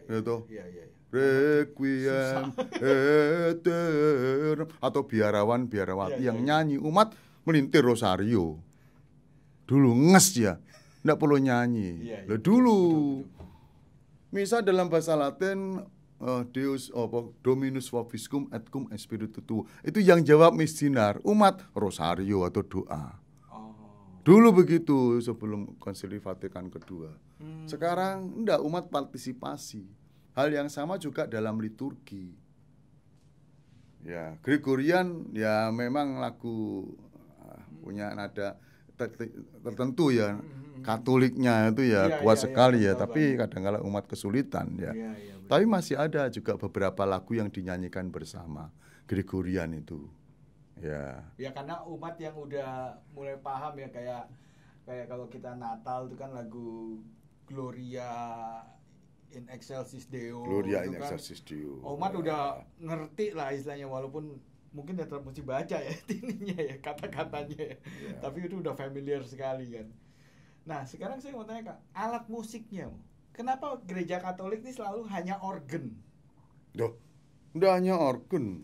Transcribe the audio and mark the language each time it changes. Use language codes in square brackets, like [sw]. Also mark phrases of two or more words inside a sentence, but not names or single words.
[id] Requiem Aeternam atau biarawan-biarawati yang nyanyi, umat melintir rosario. Dulu nges ya, tidak perlu nyanyi. Dulu misa dalam bahasa Latin [la] Deus Dominus vobiscum et cum spiritu tuo. [id] Itu yang jawab missinar, umat rosario atau doa. Dulu begitu sebelum Konsili Vatikan kedua. Sekarang enggak, umat partisipasi. Hal yang sama juga dalam liturgi. Ya, Gregorian ya memang lagu punya nada tertentu ya. Katoliknya itu ya Iya, kuat iya, sekali iya, ya, betul tapi kadang-kala umat kesulitan ya. Iya, iya, betul. Tapi masih ada juga beberapa lagu yang dinyanyikan bersama, Gregorian itu. Ya. Ya karena umat yang udah mulai paham ya, kayak kalau kita Natal itu kan lagu Gloria in Excelsis Deo. Gloria itu in kan Excelsis Deo. umat udah ngerti lah istilahnya, walaupun mungkin ya tetap mesti baca ya ininya ya, kata-katanya ya. Tapi itu udah familiar sekali kan. Nah sekarang saya mau tanya Kak, alat musiknya, kenapa gereja Katolik ini selalu hanya organ? Duh, udah hanya organ.